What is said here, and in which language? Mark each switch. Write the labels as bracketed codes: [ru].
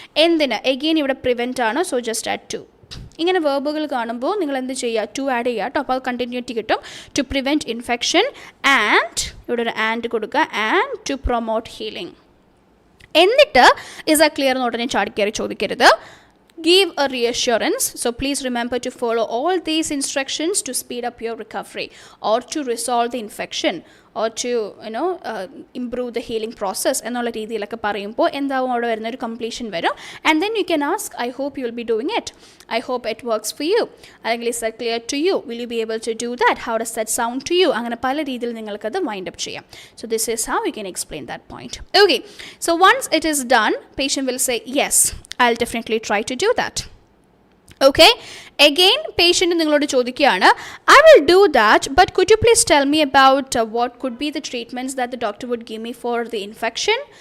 [ml] എന്തിന്, എഗെയിൻ ഇവിടെ പ്രിവെൻറ്റ് ആണ്, [en] So just add to. [ml] ഇങ്ങനെ വേർബുകൾ കാണുമ്പോൾ നിങ്ങൾ എന്ത് ചെയ്യുക, ടു ആഡ് ചെയ്യുക കേട്ടോ, അപ്പോൾ അത് കണ്ടിന്യൂറ്റി കിട്ടും. [en] to prevent infection and, [ml] ഇവിടെ ഒരു ആൻഡ് കൊടുക്കുക, [en] And to promote healing. [ml] എന്നിട്ട് ഇസ് എ ക്ലിയർ എന്ന് ഉടനെ ചാടിക്കയറി ചോദിക്കരുത്. [en] Give a reassurance. So please remember to follow all these instructions to speed up your recovery or to resolve the infection or to improve the healing process [ml] എന്നുള്ള രീതിയിലൊക്കെ പറയുമ്പോൾ എന്താവും അവിടെ വരുന്ന ഒരു കംപ്ലീഷൻ വരും. [en] And then you can ask, I hope you will be doing it. I hope it works for you. അല്ലെങ്കിൽ is that clear to you? Will you be able to do that? How does that sound to you? [ml] അങ്ങനെ പല രീതിയിൽ നിങ്ങൾക്കത് wind up ചെയ്യാം. [en] So this is how you can explain that point. Okay. So once it is done, patient will say, yes, I'll definitely try to do that. Okay, again patient [ml] നിങ്ങളോട് ചോദിക്കുകയാണ്, [en] I will do that, but could you please tell me about what could be the treatments that the doctor would give me for the infection?